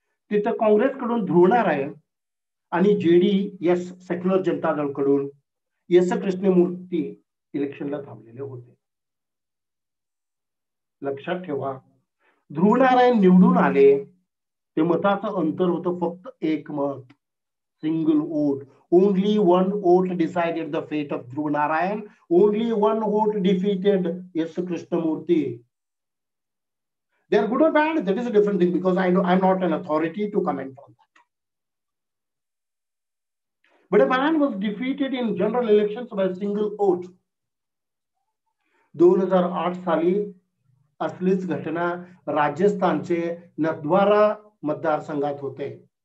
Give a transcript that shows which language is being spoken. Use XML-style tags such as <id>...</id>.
<mr>तिथं काँग्रेसकडून ध्रुवनारायण आणि JDS सेक्युलर जनता दलकडून एस कृष्णमूर्ती इलेक्शनला थांबलेले होते. लक्षात ठेवा, ध्रुवनारायण निवडून आले, ते मताचं अंतर होतं फक्त एक मत, single vote.</mr> <en>Only one vote decided the fate of Dhruv Narayan. Only one vote defeated S. Krishnamurti. They are good or bad, that is a different thing, because I'm not an authority to comment on that. But a man was defeated in general elections by a single vote.</en> <mr>2008 साली असलीच घटना राजस्थानचे नथद्वारा मतदारसंघात होते.</mr>